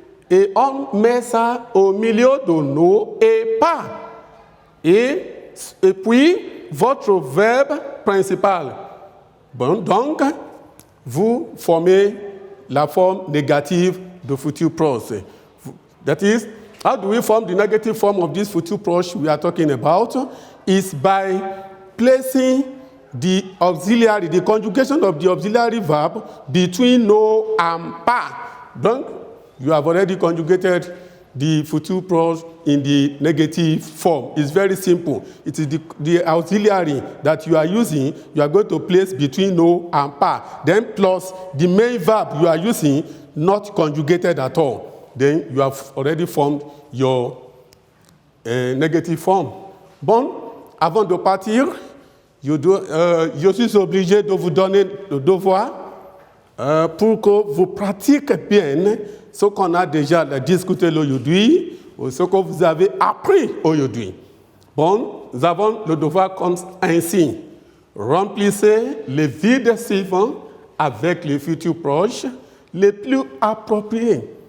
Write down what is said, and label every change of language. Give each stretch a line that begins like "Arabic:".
French: Et on met ça au milieu de nos et pas. Et puis, votre verbe principal. Bon, donc, vous formez la forme négative de future proche.
English: That is, how do we form the negative form of this future proche we are talking about? is by placing the auxiliary, the conjugation of the auxiliary verb between no and pas. Donc, you have already conjugated the future prose in the negative form. It's very simple. It is the auxiliary that you are using, you are going to place between no and pas. Then plus the main verb you are using, not conjugated at all. Then you have already formed your negative form.
French: Bon, avant de partir, je suis obligé de vous donner le devoir pour que vous pratiquiez bien ce qu'on a déjà discuté aujourd'hui ou ce que vous avez appris aujourd'hui. Bon, nous avons le devoir comme ainsi. Remplissez les vides suivants avec les futurs proches les plus appropriés.